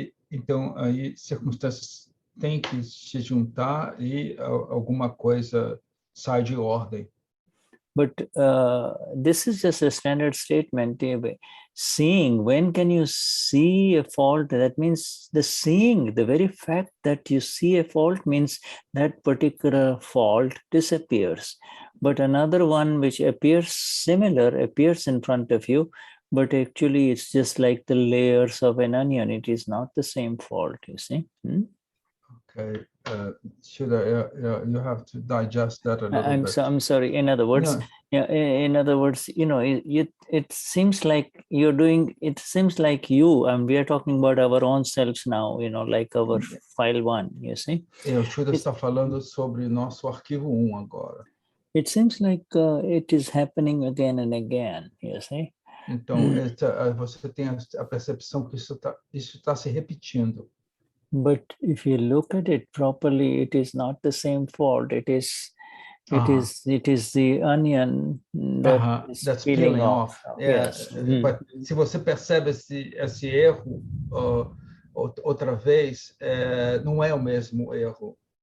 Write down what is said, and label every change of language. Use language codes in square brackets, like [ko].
[pt] Então, aí circunstâncias têm que se juntar e alguma coisa sai de ordem. [en] But this is just a standard statement. Seeing, when can you see a fault? That means the seeing, the very fact that you see a fault means that particular fault disappears. But another one which appears similar appears in front of you, but actually it's just like the layers of an onion. It is not the same fault, you see. Okay, Shuddha, you have to digest that a little bit. I'm sorry. In other words, in other words, you know, it seems like you're doing. It seems like you, and we are talking about our own selves now. You know, like our file 1. You see. [pt] O Shuddha está falando sobre nosso arquivo agora. [en] It seems like it is happening again and again. You see. [pt] Então, você tem a percepção que isso está se repetindo. [en] But if you look at it properly, it is not the same fault. It is the onion that is peeling off. Yes. But [pt] se você percebe esse erro outra vez, não é o mesmo erro.